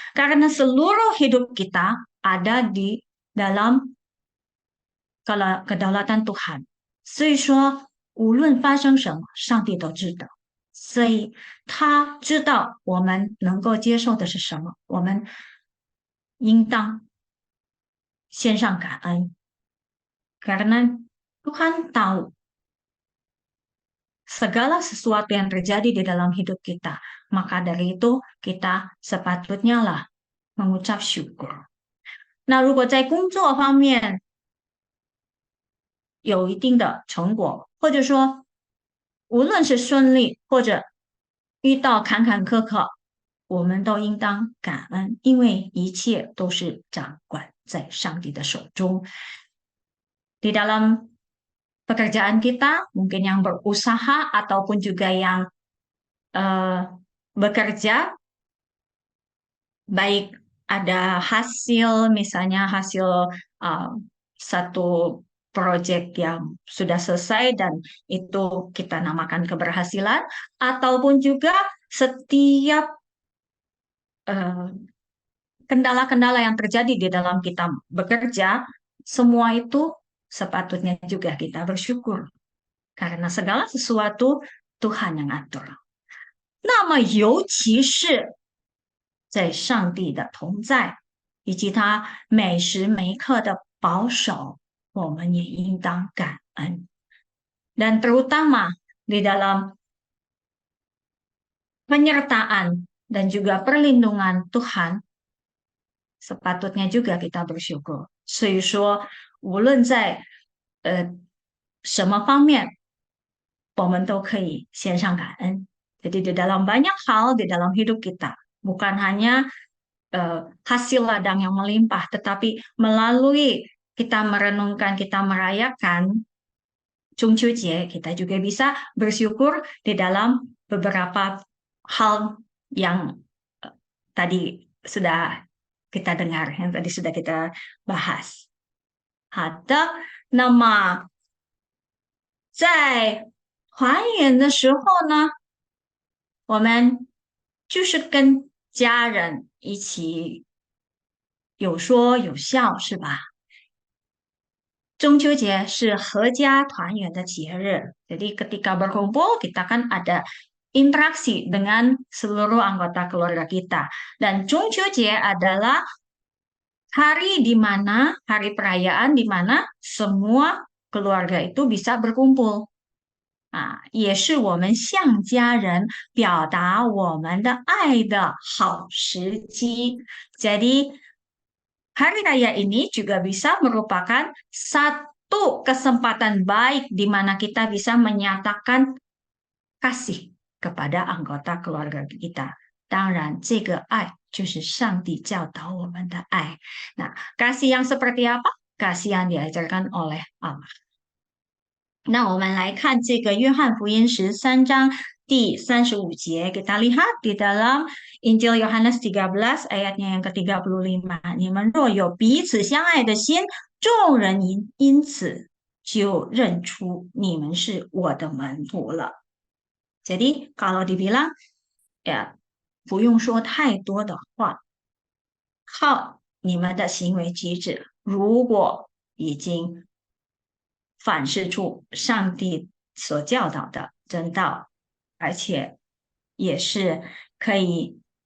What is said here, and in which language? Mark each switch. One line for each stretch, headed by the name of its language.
Indonesian: Karena seluruh hidup kita ada di dalam kedaulatan Tuhan。
Chinese: 所以说，无论发生什么，上帝都知道。所以他知道我们能够接受的是什么，我们应当献上感恩。
Indonesian: Karena Tuhan tahu segala sesuatu yang terjadi di dalam hidup kita. Maka dari itu kita sepatutnya lah mengucap syukur.
Chinese: 那如果在工作方面有一定的成果，或者说无论是顺利或者遇到坎坎坷坷，我们都应当感恩，因为一切都是掌管在上帝的手中。
Indonesian: Di dalam pekerjaan kita, mungkin yang berusaha ataupun juga yang bekerja, baik ada hasil, misalnya hasil satu proyek yang sudah selesai dan itu kita namakan keberhasilan, ataupun juga setiap kendala-kendala yang terjadi di dalam kita bekerja, semua itu sepatutnya juga kita bersyukur. Karena segala sesuatu Tuhan yang atur.
Chinese: 那么尤其是在上帝的同在以及他每时每刻的保守，我们也应当感恩。
Indonesian: Dan terutama di dalam penyertaan dan juga perlindungan Tuhan, sepatutnya juga kita bersyukur.
Chinese: 所以说，无论在什么方面，我们都可以献上感恩。
Indonesian: Jadi di dalam banyak hal di dalam hidup kita, bukan hanya hasil ladang yang melimpah, tetapi melalui kita merenungkan, kita merayakan Jungqiujie, kita juga bisa bersyukur di dalam beberapa hal yang tadi sudah kita dengar, yang tadi sudah kita bahas.
Chinese: 好的，那么在团圆的时候呢，我们就是跟家人一起有说有笑，是吧？中秋节是合家团圆的节日.
Indonesian: Jadi ketika berkumpul, kita kan ada interaksi dengan seluruh anggota keluarga kita. Dan Jungqiujie adalah hari di mana, hari perayaan di mana semua keluarga itu bisa berkumpul.
Chinese: 也是我们向家人表达我们的爱的好时机.
Indonesian: Jadi hari raya ini juga bisa merupakan satu kesempatan baik di mana kita bisa menyatakan kasih kepada anggota keluarga kita.
Chinese: 当然，这个爱就是上帝教导我们的爱。
Indonesian: Nah, kasih yang seperti apa? Kasih yang diajarkan oleh Allah。
Chinese: 那我们来看这个约翰福音13章第35节,
Indonesian: kita lihat di dalam Injil Yohanes 13 ayatnya yang ke-35.
Chinese: 你们若有彼此相爱的心，众人因此就认出你们是我的门徒了。
Indonesian: Jadi kalau dibilang ya
Chinese: 不用说太多的话，靠你们的行为举止，如果已经反示出上帝所教导的真道，而且也是可以